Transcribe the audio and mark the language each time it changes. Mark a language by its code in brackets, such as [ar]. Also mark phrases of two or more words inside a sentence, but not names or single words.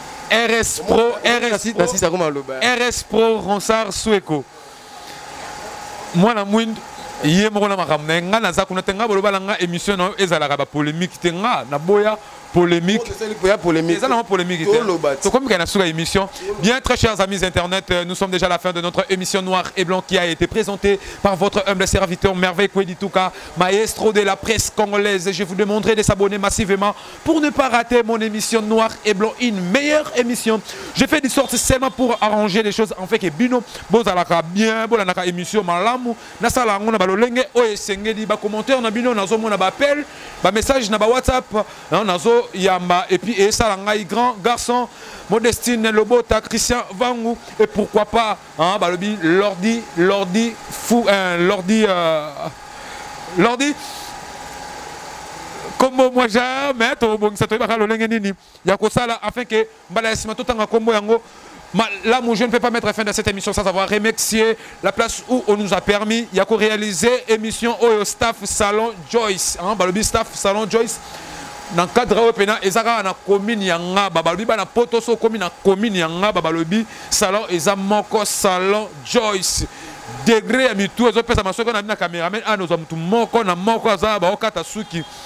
[ln] R S Pro, R S Nasi-, Pro, nasi sa koma loba. R S Pro, Ronsard Sweko. Mwana mwindu, ye moko na makambo na ye. Nga naza kuna te, nga boloba na nga émission na yo ezalaka ba polémique te. Nga naboya polémique. Oh, ezali po ya polémique. Eza nango polémique te. Toloba te. Tokomi kaka na suka émission. [fr] Bien, très chers amis internet, euh, nous sommes déjà à la fin de notre émission Noir et Blanc qui a été présentée par votre humble serviteur Merveille Kwedi Touka, maestro de la presse congolaise. Je vous demanderai de s'abonner massivement pour ne pas rater mon émission Noir et Blanc, une meilleure émission. Je fais de sorte seulement pour arranger les choses, en fait, [ln] que bino, bozalaka bien, bolandaka émission malamu, nasala yango na balolenge, oyo esengeli, ba commentaire na bino, nazo mona ba appel, ba message na ba WhatsApp, hein, nazo yamba, [fr] et puis [ln] esala ngai [fr] grand garçon, [ln] Modestine Lobota, Christian Vangu, [fr] et pourquoi pas, [ln] hein, balobi, Lordi, Lordi, fou, euh, Lordi, euh, Lordi, Kombo, moi jamais, to bongisa, to yebaka lolenge nini, ya kosala, [fr] afin que, [ln] mbala ya sima, totanga kombo yango, malamu, [fr] je ne peux pas mettre fin à cette émission sans avoir remercié la place où on nous a permis, [ln] ya ko réaliser émission oyo staff Salon Joyce, hein, balobi staff Salon Joyce, [fr] dans le cadre [ln] oyo pena, ezaka na commune ya Ngaba, balobi bana poto so komi na commune ya Ngaba, balobi salon eza moko Salon Joyce. Degré ya mitu, ezo pesa masoki na bina cameraman, ah, [fr] nous avons tout [ln] moko na moko aza, ba okata suki.